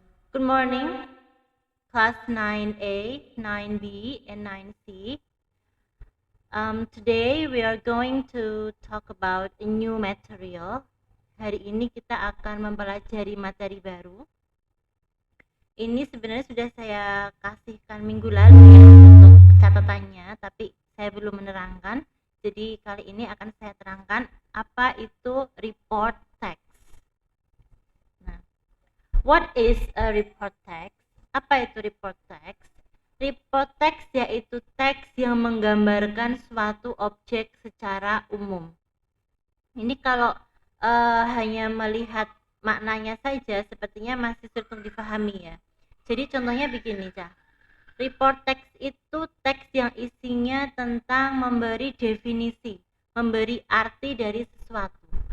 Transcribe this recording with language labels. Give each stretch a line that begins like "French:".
English: Good morning, class 9A, 9B, and 9C. Today we are going to talk about a new material.
Indonesian: Hari ini kita akan mempelajari materi baru. Ini sebenarnya sudah saya kasihkan minggu lalu ya untuk catatannya, tapi saya belum menerangkan. Jadi kali ini akan saya terangkan apa itu report text.
English: Nah, what is a report text?
Indonesian: Apa itu report text? Report text yaitu teks yang menggambarkan suatu objek secara umum. Ini kalau hanya melihat maknanya saja sepertinya masih sulit untuk dipahami ya. Jadi contohnya begini, Cah. Report text itu teks yang isinya tentang memberi definisi, memberi arti dari sesuatu.